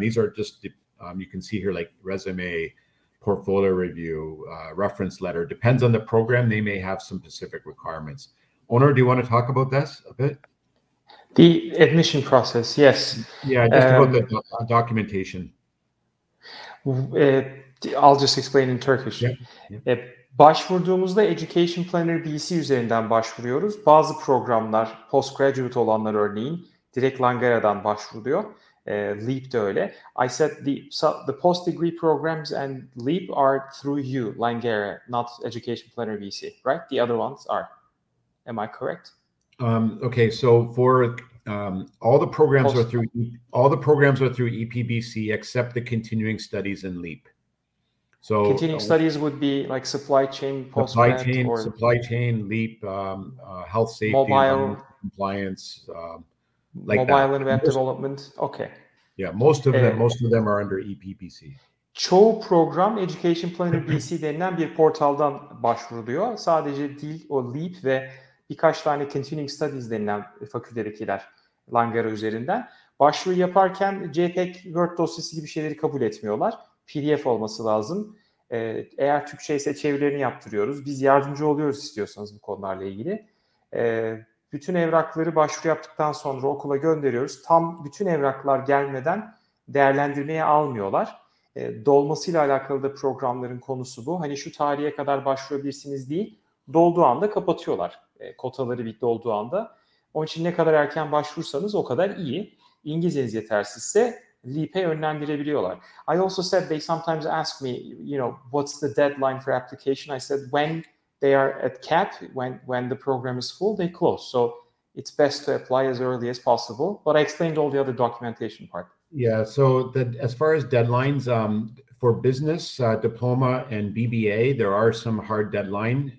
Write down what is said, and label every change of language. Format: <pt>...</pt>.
<en>These are just, you can see here, like resume, portfolio review, reference letter. Depends on the program. They may have some specific requirements. Onur, do you want to talk about this a bit? The admission process, yes. Yeah, just about the documentation. I'll just explain in Turkish. Yeah.</en> <tr>Başvurduğumuzda Education Planner BC üzerinden başvuruyoruz. Bazı programlar, postgraduate olanlar örneğin direkt Langara'dan başvuruluyor. LEAP de öyle.</tr> <en>I said the post-degree programs and LEAP are through you, Langara, not Education Planner BC, right? The other ones are. Am I correct? Okay, so for all the programs are through EPBC except the continuing studies in LEAP. So continuing studies would be like supply chain, supply chain, LEAP, health safety, mobile compliance, like mobile and web development. Okay. Yeah, most of them are under EPBC.</en> <tr>Çoğu program Education Planner BC denilen bir portaldan başvuruluyor. Sadece dil, o LEAP ve birkaç tane Continuing Studies denilen fakültedekiler Langara üzerinden. Başvuru yaparken JPEG, Word dosyası gibi şeyleri kabul etmiyorlar. PDF olması lazım. Eğer Türkçe ise çevirilerini yaptırıyoruz. Biz yardımcı oluyoruz istiyorsanız bu konularla ilgili. Bütün evrakları başvuru yaptıktan sonra okula gönderiyoruz. Tam bütün evraklar gelmeden değerlendirmeye almıyorlar. Dolmasıyla alakalı da programların konusu bu. Hani şu tarihe kadar başvurabilirsiniz değil, dolduğu anda kapatıyorlar. Kotaları dolduğu anda. Onun için ne kadar erken başvursanız o kadar iyi. İngilizceniz yetersizse LEAP'e yönlendirebiliyorlar.</tr> <en>I also said they sometimes ask me, what's the deadline for application? I said when they are at cap, when the program is full, they close. So it's best to apply as early as possible. But I explained all the other documentation part. Yeah, so as far as deadlines, for business, diploma, and BBA, there are some hard deadline.</en>